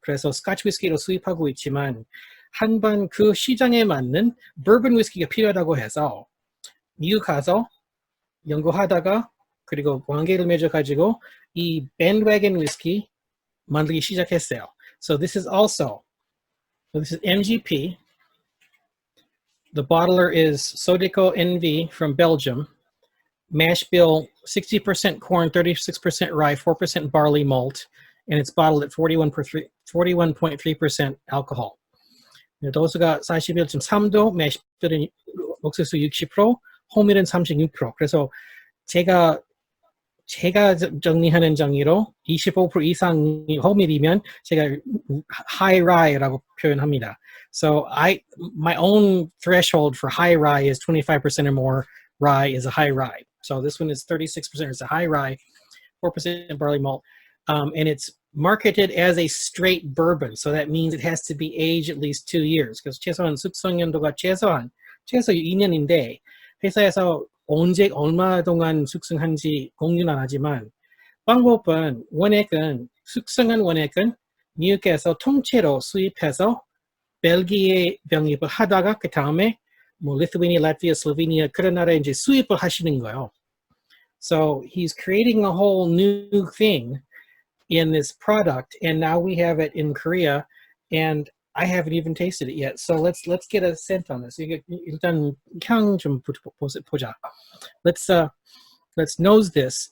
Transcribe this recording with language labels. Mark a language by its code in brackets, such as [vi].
[ko] 그래서 스코치 위스키를 수입하고 있지만 한번 그 시장에 맞는 버번 위스키가 필요하다고 해서 미국 가서 연구하다가 그리고 관계를 맺어가지고 이 밴드웨건 위스키 만들기 시작했어요. [en] So this is MGP. The bottler is Sodico NV from Belgium. Mash bill 60% corn, 36% rye, 4% barley malt, and it's bottled at 41.3% alcohol. [ko] 도수가 41.3도, 매시 빌은 옥수수 60%, 호밀은 36%. 그래서 제가 정리하는 정의로 25% 이상이 호밀이면 제가 high rye라고 표현합니다. [en] So my own threshold for high rye is 25% or more rye is a high rye. So this one is 36%, it's a high rye, 4% barley malt, and it's marketed as a straight bourbon. So that means it has to be aged at least 2 years. [ko] because 최소한 숙성 연도가 최소 2년인데 회사에서 언제 얼마 동안 숙성한지 공유는 안 하지만 방법은 숙성한 원액은 미국에서 통째로 수입해서 벨기에 병입을 하다가 그 다음에 뭐 리투아니아, 라트비아, 슬로베니아 그런 나라에 이제 수입을 하시는 거예요. [en] So he's creating a whole new thing in this product, and now we have it in Korea. And I haven't even tasted it yet. So let's get a scent on this. [ko] 일단 향 좀 보자. [en] Let's nose this.